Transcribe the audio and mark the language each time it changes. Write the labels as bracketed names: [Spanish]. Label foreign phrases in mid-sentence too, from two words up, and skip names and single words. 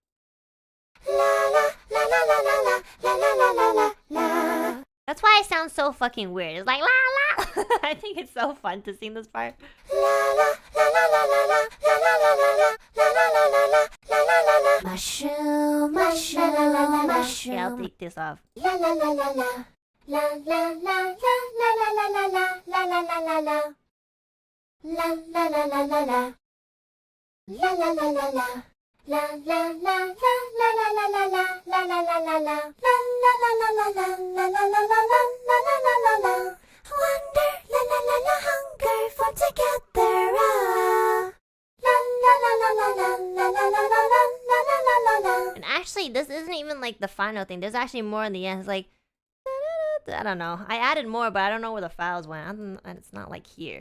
[English] That's why it sounds so fucking weird. It's like la la. I think it's so fun to sing this part. Mushroom, mushroom, mushroom. Okay, I'll take this off. La la la la la. La la la la la la la la la la la la la. La la la la la la. La la la la la. La la la la la la la la la la la la la la. La la la la la la la la la la la la la la la. Wonder, la la la la, hunger for together. La la la la la la la la la la la la la la. And actually, this isn't even like the final thing. There's actually more in the end. It's like, I don't know. I added more, but I don't know where the files went. It's not like here.